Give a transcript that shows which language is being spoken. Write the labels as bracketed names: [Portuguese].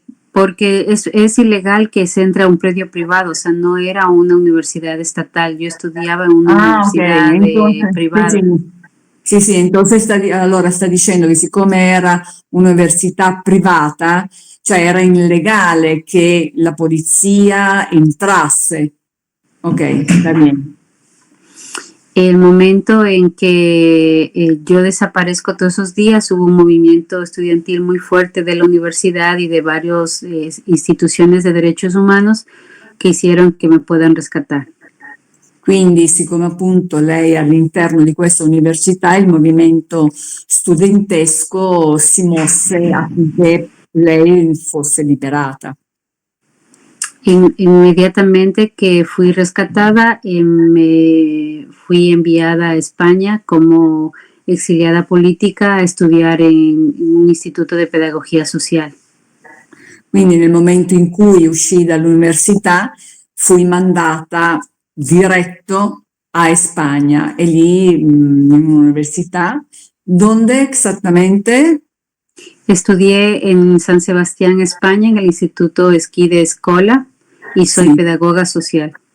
[Spanish] Porque es ilegal que se entre a un predio privado, o sea, no era una universidad estatal, yo estudiaba en una universidad entonces, privada. [Italian] Sì, [Spanish] entonces [Italian] allora sta dicendo che siccome era un'università privata, cioè era illegale che la polizia entrasse. [Spanish] Ok, está bien. El momento en que yo desaparezco todos esos días, hubo un movimiento estudiantil muy fuerte de la universidad y de varias instituciones de derechos humanos que hicieron que me puedan rescatar. [Italian] Quindi, siccome appunto lei è all'interno di questa università, il movimento studentesco si mosse affinché lei fosse liberata. [Spanish] Inmediatamente que fui rescatada, me fui enviada a España como exiliada política a estudiar en un instituto de pedagogía social. [Italian] Quindi nel momento in cui uscì dall'università fui mandata diretto a Spagna e lì in un'università [Spanish] donde exactamente estudié en San Sebastián, España, en el Instituto Esquí de Escola y soy pedagoga social.